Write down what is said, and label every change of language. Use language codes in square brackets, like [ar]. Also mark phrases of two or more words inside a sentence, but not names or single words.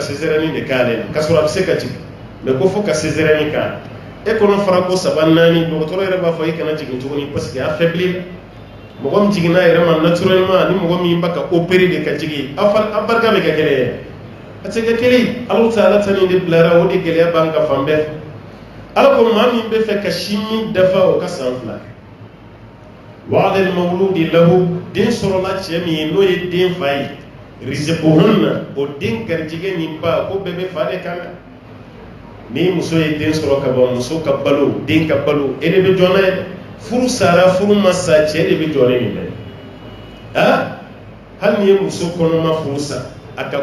[bm] sezɛrɛni de k'ale la k'a sɔrɔ a bɛ se ka jigin mɛ ko fo ka sezɛrɛni k'a e kono fara ko saba naani dɔgɔtɔrɔ yɛrɛ b'a fɔ i kana jigin tuguni [fr] parce que [bm] a faibli mɔgɔ min jiginna yɛrɛ ma naturellement ni mɔgɔ min b'a ka opérer de ka jigin a barika bɛ kɛ gɛlɛya a tɛ kɛ kelen Alahu Taala ta nin de bilara o de gɛlɛya b'an ka fan bɛɛ Ala ko maa min bɛ fɛ ka sin min dafa o ka san 2 [ar] وعلى المولود له [bm] den sɔrɔla cɛ min ye n'o ye den fa ye rizquhunna o den garijɛgɛ nin ba ko bɛɛ bɛ fa de kan ni muso ye den sɔrɔ ka ban muso ka balo den ka balo e de bɛ jɔn n'a ye furu sara furu ma sa cɛ de bɛ jɔn ne nin bɛɛ hali ni ye muso kɔnɔma furu sa a ka